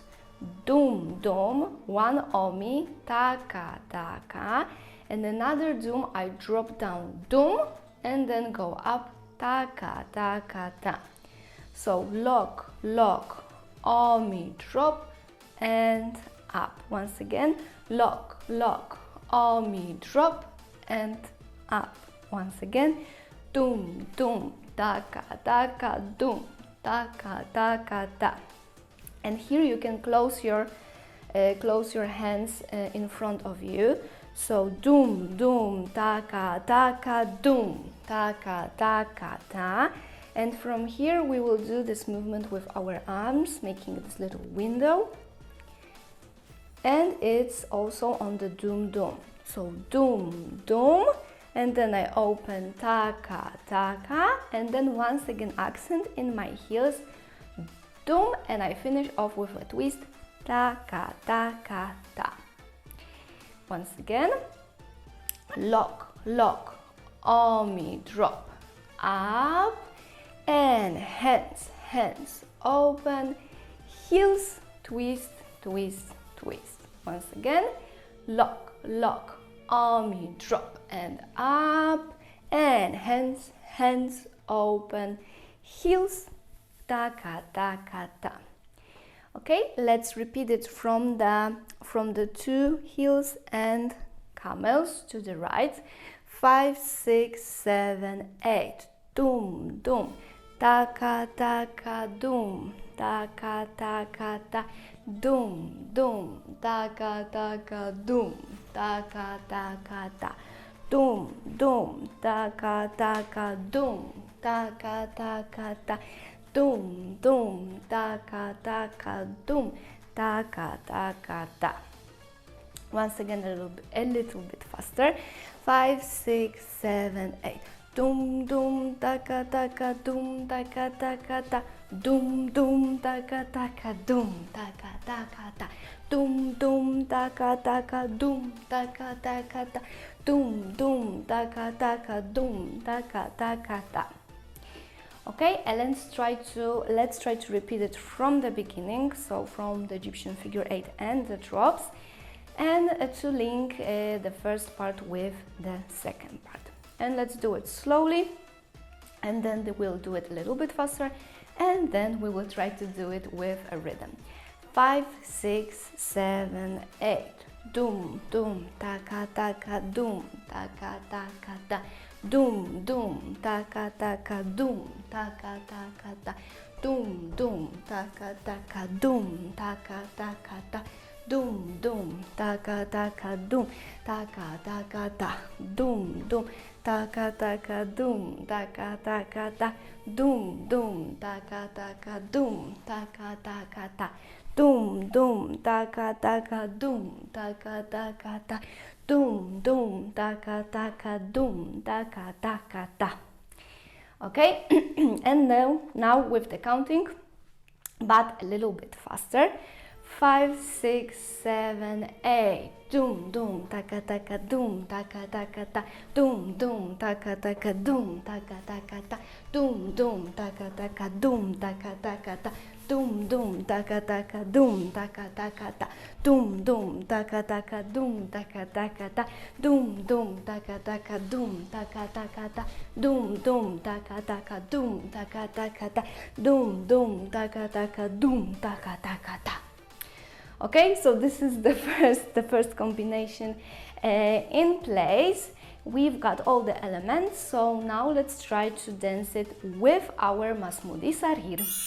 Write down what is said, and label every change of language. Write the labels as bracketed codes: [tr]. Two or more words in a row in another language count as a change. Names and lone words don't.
[en] Dum, dum, one omi, taka, taka, and another dum I drop down, dum, and then go up, taka, taka, ta. So lock, lock, omi, drop, and up. Once again, lock, lock, omi, drop, and up. Once again, dum, dum, taka, taka, dum, taka, taka, ta. And here you can close your hands in front of you. So dum, dum, taka, taka, dum, taka, taka, ta. And from here we will do this movement with our arms, making this little window. And it's also on the dum, dum. So dum, dum, and then I open, taka, taka, and then once again accent in my heels, dum, and I finish off with a twist, taka, taka, ta. Once again, lock, lock, omi, drop, up, and hands, hands, open, heels, twist, twist, twist. Once again, lock, lock, omi, drop, and up, and hands, hands, open, heels, taka, taka, ta. Okay, let's repeat it from the two heels and camels to the right. 5, 6, 7, 8. Dum, dum, taka, taka, dum, taka, taka, ta. Dum, dum, taka, taka, dum, taka, taka, ta. Dum, dum, taka, taka, dum, taka, taka, ta. Dum, dum, taka, taka, dum, taka, taka, ta. Once again, a little bit faster. 5, 6, 7, 8. Dum, dum, taka, taka, dum, taka, taka, ta. Dum, dum, taka, taka, dum, taka, taka, ta. Dum, dum, taka, taka, dum, taka, taka, ta. Dum, dum, taka, taka, dum, taka, taka, ta. Okay, and let's try to repeat it from the beginning, so from the Egyptian figure 8 and the drops, and to link the first part with the second part. And let's do it slowly, and then we'll do it a little bit faster, and then we will try to do it with a rhythm. 5, 6, 7, 8. Dum, dum, taka, taka, dum, taka, taka, ta. Dum, dum, taka, taka, dum, taka, taka, ta. Dum, dum, taka, taka, dum, taka, taka, ta. Dum, dum, taka, taka, dum, taka, taka, ta. Dum, dum, taka, taka, dum, taka, taka, ta. Dum, dum, taka, taka, dum, taka, taka, ta. Dum, dum, taka, taka, dum, taka, taka, ta. Dum, dum, taka, taka, dum, taka, taka, ta. Okay, and now with the counting, but a little bit faster. 5, 6, 7, 8. Dum, dum, taka, taka, dum, taka, taka, ta. Dum, dum, taka, taka, dum, taka, taka, ta. Dum, dum, taka, taka, dum, taka, taka, ta. Dum, dum, taka, taka, dum, taka, taka, ta. Dum, dum, taka, taka, dum, taka, taka, ta. Dum, dum, taka, taka, dum, taka, taka, ta. Dum, dum, taka, taka, dum, taka, taka, ta. Dum, dum, taka, taka, dum, taka, taka, ta. Okay, so this is the first combination in place. We've got all the elements, so now let's try to dance it with our Masmudi Saghir.